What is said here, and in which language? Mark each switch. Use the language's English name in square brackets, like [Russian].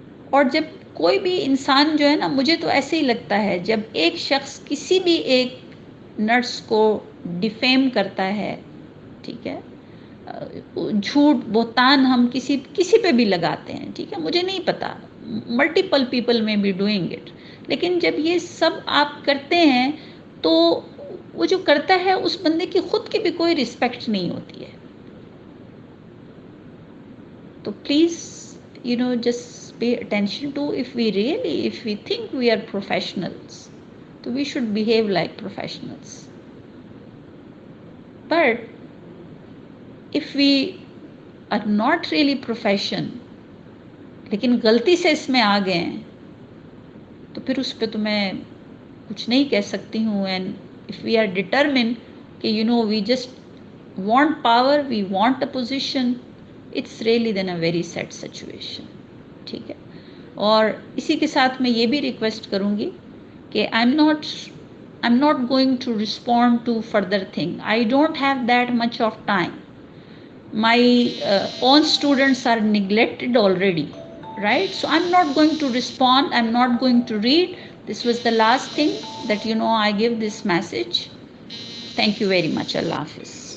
[Urdu] اور جب کوئی بھی انسان جو ہے نا، مجھے تو ایسے ہی لگتا ہے جب ایک شخص کسی بھی ایک نرس کو ڈیفیم کرتا ہے، ٹھیک ہے، جھوٹ بہتان ہم کسی پہ بھی لگاتے ہیں، ٹھیک ہے، مجھے نہیں پتا، [English] multiple people may be doing it, [Urdu] لیکن جب یہ سب آپ کرتے ہیں تو وہ جو کرتا ہے اس بندے کی خود کی بھی کوئی رسپیکٹ نہیں ہوتی ہے. [English] تو please just pay attention to if we think we are professionals, so we should behave like professionals. But if we are not really profession [Urdu] لیکن غلطی سے اس میں آ گئے ہیں تو پھر اس پہ تو میں کچھ نہیں کہہ سکتی ہوں. [English] and if we are determined کہ we just want power, we want a position, it's really then a very sad situation. [Urdu] ٹھیک ہے، اور اسی کے ساتھ میں یہ بھی ریکویسٹ کروں گی کہ [English] I'm not going to respond to further thing. I don't have that much of time. My own students are neglected already, right? So I'm not going to respond, I'm not going to read. This was the last thing that I give this message. Thank you very much. Allah Hafiz.